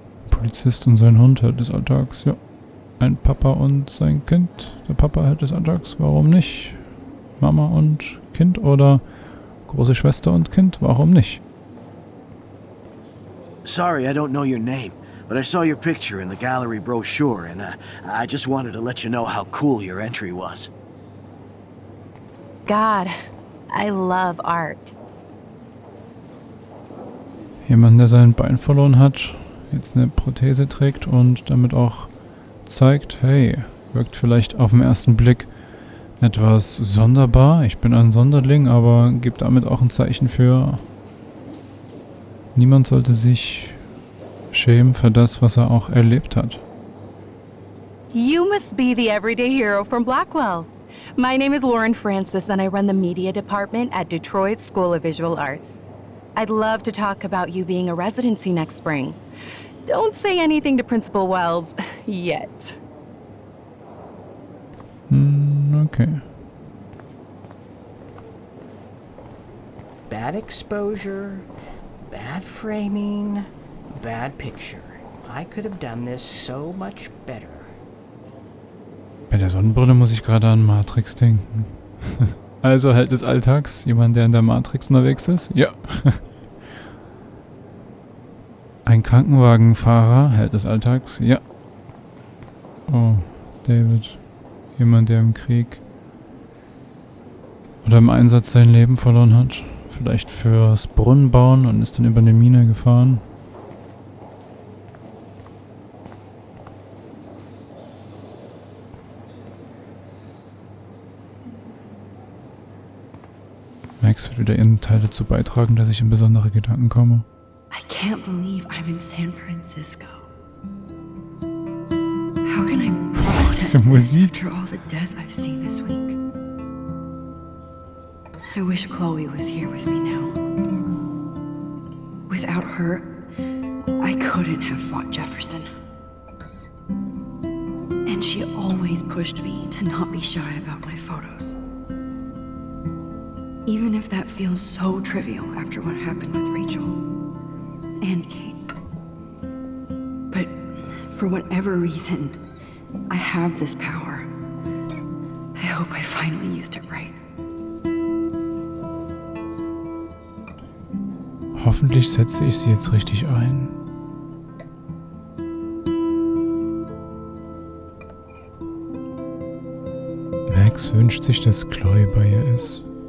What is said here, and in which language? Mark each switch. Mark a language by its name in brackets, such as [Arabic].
[German] Polizist und sein Hund, Held des Alltags, ja. Ein Papa und sein Kind. Der Papa, Held des Alltags, warum nicht? Mama und Kind oder große Schwester und Kind, warum nicht? [English] Sorry, I don't know your name, but I saw your picture in the gallery brochure, and I just wanted to let you know how cool your entry was. God, I love art. [German] Jemand, der sein Bein verloren hat, jetzt eine Prothese trägt und damit auch zeigt, hey, wirkt vielleicht auf den ersten Blick etwas sonderbar. Ich bin ein Sonderling, aber gibt damit auch ein Zeichen für, niemand sollte sich schämen für das, was er auch erlebt hat. [English] You must be the everyday hero from Blackwell. My name is Lauren Francis, and I run the media department at Detroit's School of Visual Arts. I'd love to talk about you being a residency next spring. Don't say anything to Principal Wells yet. Okay. Bad exposure, bad framing, bad picture. I could have done this so much better. [German] Bei der Sonnenbrille muss ich gerade an Matrix denken. Also Held des Alltags, jemand, der in der Matrix unterwegs ist? Ja. Ein Krankenwagenfahrer, Held des Alltags? Ja. Oh, David. Jemand, der im Krieg oder im Einsatz sein Leben verloren hat. Vielleicht fürs Brunnenbauen und ist dann über eine Mine gefahren. Max wird wieder ihren Teil dazu beitragen, dass ich in besondere Gedanken komme. [English] I can't believe I'm in San Francisco. How can I process [German] Diese [English] this [German] Musik. [English] after all the death I've seen this week? I wish Chloe was here with me now. Without her, I couldn't have fought Jefferson. And she always pushed me to not be shy about my photos. Even if that feels so trivial after what happened with Rachel and Kate. But for whatever reason, I have this power. I hope I finally used it right. [German] Hoffentlich setze ich sie jetzt richtig ein. Max wünscht sich, dass Chloe bei ihr ist.